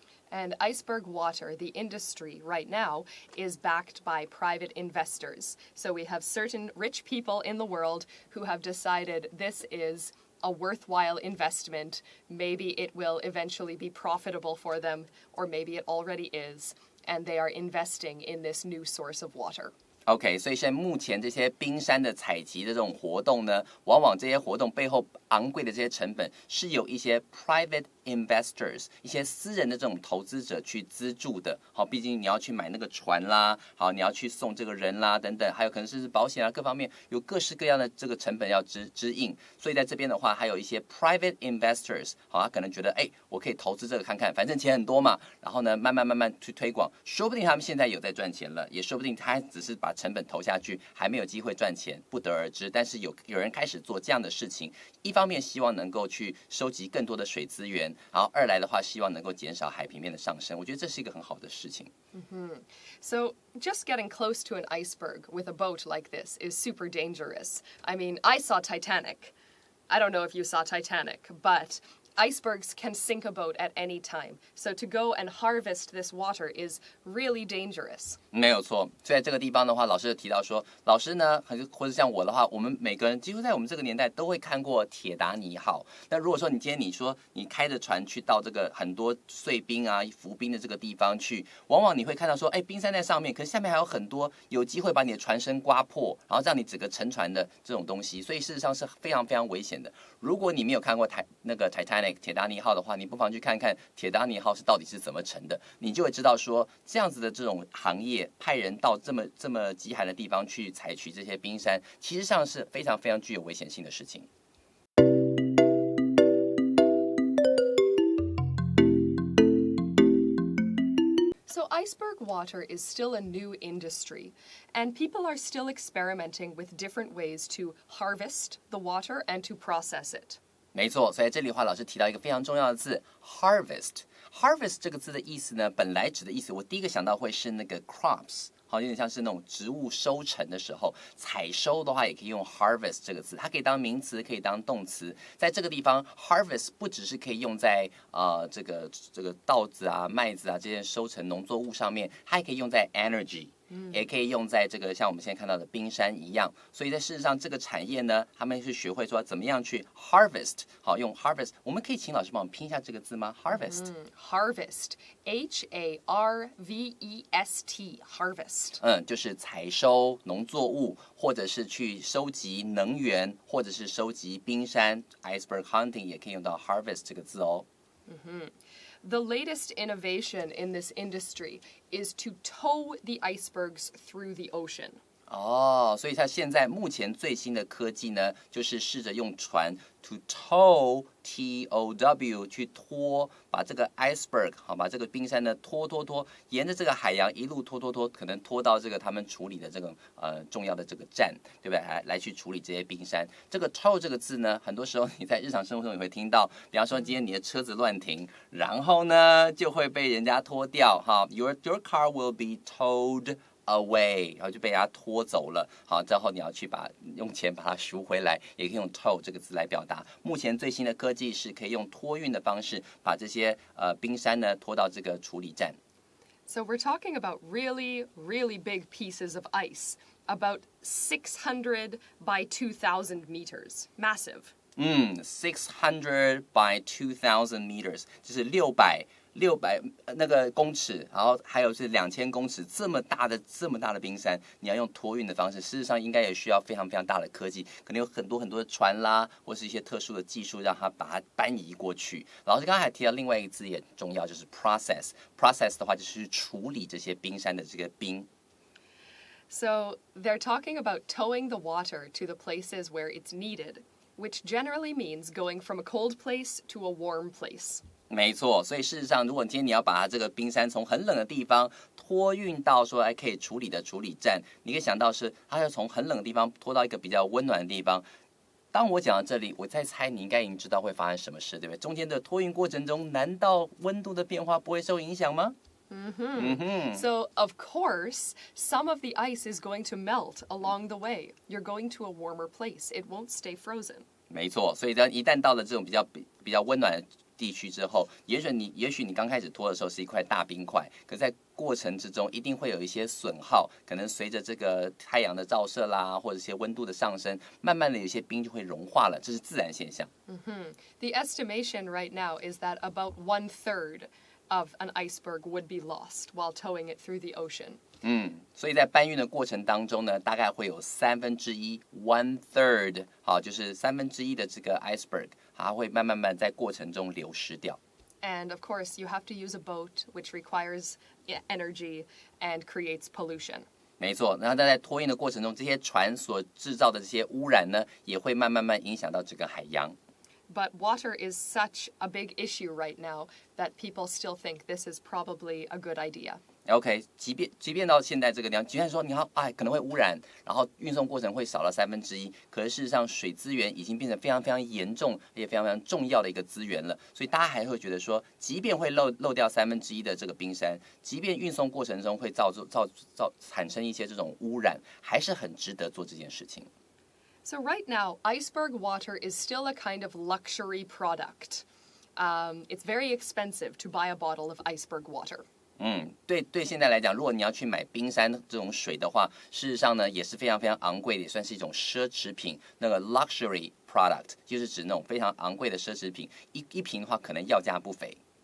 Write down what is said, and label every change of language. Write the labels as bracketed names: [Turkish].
[English] And iceberg water, the industry right now, is backed by private investors. So we have certain rich people in the world who have decided this is a worthwhile investment. Maybe it will eventually be profitable for them, or maybe it already is, and they are investing in this new source of water. [Chinese] OK， 所以现在目前这些冰山的采集的这种活动呢，往往这些活动背后昂贵的这些成本，是有一些 [English] private investors， [Chinese] 一些私人的这种投资者去资助的。好，毕竟你要去买那个船啦，好，你要去送这个人啦，等等，还有可能是保险啊，各方面有各式各样的这个成本要支应。所以在这边的话，还有一些 [English] private investors， [Chinese] 好，他可能觉得，我可以投资这个看看，反正钱很多嘛。然后呢，慢慢去推广，说不定他们现在有在赚钱了，也说不定他只是把成本投下去，还没有机会赚钱，不得而知。但是有人开始做这样的事情，一方面希望能够去收集更多的水资源，然后二来的话，希望能够减少海平面的上升。我觉得这是一个很好的事情。 [English] So just getting close to an iceberg with a boat like this is super dangerous. I mean, I saw Titanic. I don't know if you saw Titanic, but icebergs can sink a boat at any time. So to go and harvest this water is really dangerous. [Chinese] 没有错，所以在这个地方的话，老师就提到说，老师呢，或者像我的话，我们每个人几乎在我们这个年代都会看过铁达尼号。那如果说你今天你说你开着船去到这个很多碎冰啊、浮冰的这个地方去，往往你会看到说，冰山在上面，可是下面还有很多有机会把你的船身刮破，然后让你整个沉船的这种东西，所以事实上是非常非常危险的。如果你没有看过那个 Titanic 铁达尼号的话，你不妨去看看铁达尼号是到底是怎么沉的，你就会知道说这样子的这种行业派人到这么极寒的地方去采取这些冰山，其实上是非常非常具有危险性的事情。 [English] So iceberg water is still a new industry, and people are still experimenting with different ways to harvest the water and to process it. [Chinese] 没错，所以这里的话，老师提到一个非常重要的字 ，harvest。harvest 这个字的意思呢，本来指的意思，我第一个想到会是那个 crops。好，有点像是那种植物收成的时候，采收的话也可以用 harvest 这个字，它可以当名词，可以当动词。在这个地方 ，harvest 不只是可以用在这个稻子啊、麦子啊这些收成农作物上面，它还可以用在 energy。也可以用在这个像我们现在看到的冰山一样。所以在事实上，这个产业呢，他们是学会说怎么样去 harvest。好，用 harvest， 我们可以请老师帮我们拼一下这个字吗 ？harvest。 [English] Harvest, Harvest, harvest. [Chinese] 就是采收农作物，或者是去收集能源，或者是收集冰山。 [English] Iceberg hunting [Chinese] 也可以用到 harvest 这个字哦。 [English] The latest innovation in this industry is to tow the icebergs through the ocean. [Chinese] 所以它现在目前最新的科技呢，就是试着用船 to tow T-O-W 去拖，把这个 iceberg 好，把这个冰山呢拖，沿着这个海洋一路拖，可能拖到这个他们处理的这个重要的这个站，对不对？来去处理这些冰山。这个 tow 这个字呢，很多时候你在日常生活中也会听到，比方说今天你的车子乱停，然后呢就会被人家拖掉哈 ， [English] your car will be towed。away， [Chinese] 然后就被人家拖走了。好，之后你要去用钱把它赎回来，也可以用 tow 这个字来表达。目前最新的科技是可以用托运的方式，把这些冰山呢拖到这个处理站。 [English] So we're talking about really, really big pieces of ice, about 600 by 2,000 meters, massive. 600 by 2,000 meters， [Chinese] 就是600那个公尺，然后还有是2000公尺，这么大的冰山，你要用托运的方式，事实上应该也需要非常非常大的科技，可能有很多的船啦，或是一些特殊的技术，让它把它搬移过去。老师刚刚还提到另外一个字也很重要，就是 process。process 的话就是处理这些冰山的这个冰。 [English] So they're talking about towing the water to the places where it's needed, which generally means going from a cold place to a warm place. [Chinese] 没错，所以事实上，如果今天你要把它这个冰山从很冷的地方托运到说可以处理的处理站，你可以想到是它要从很冷的地方拖到一个比较温暖的地方。当我讲到这里，我在猜你应该已经知道会发生什么事，对不对？中间的托运过程中，难道温度的变化不会受影响吗 [English] ？So, of course, some of the ice is going to melt along the way. You're going to a warmer place. It won't stay frozen. [Chinese] 没错，所以一旦到了这种比较温暖的地区之后，也许你刚开始拖的时候是一块大冰块，可在过程之中一定会有一些损耗，可能随着这个太阳的照射啦，或者一些温度的上升，慢慢的有些冰就会融化了，这是自然现象。 [English] The estimation right now is that about 1/3 of an iceberg would be lost while towing it through the ocean. [Chinese] 所以在搬运的过程当中呢，大概会有1/3 1/3， 好，就是1/3的这个 iceberg， 它会慢慢在过程中流失掉。 [English] And of course, you have to use a boat, which requires energy and creates pollution. [Chinese] 没错，然后在托运的过程中，这些船所制造的这些污染呢，也会慢慢影响到这个海洋。 [English] But water is such a big issue right now that people still think this is probably a good idea. [Chinese] OK， 即便到现在这个地方，即便说你要可能会污染，然后运送过程会少了1/3，可是事实上水资源已经变成非常非常严重，而且非常非常重要的一个资源了。所以大家还会觉得说，即便会漏掉1/3的这个冰山，即便运送过程中会产生一些这种污染，还是很值得做这件事情。 [English] So right now, iceberg water is still a kind of luxury product. It's very expensive to buy a bottle of iceberg water. [Chinese] 对，现在来讲，如果你要去买冰山这种水的话，事实上呢也是非常非常昂贵的，也算是一种奢侈品。那个 [English] luxury product [Chinese] 就是指那种非常昂贵的奢侈品，一瓶的话可能要价不菲。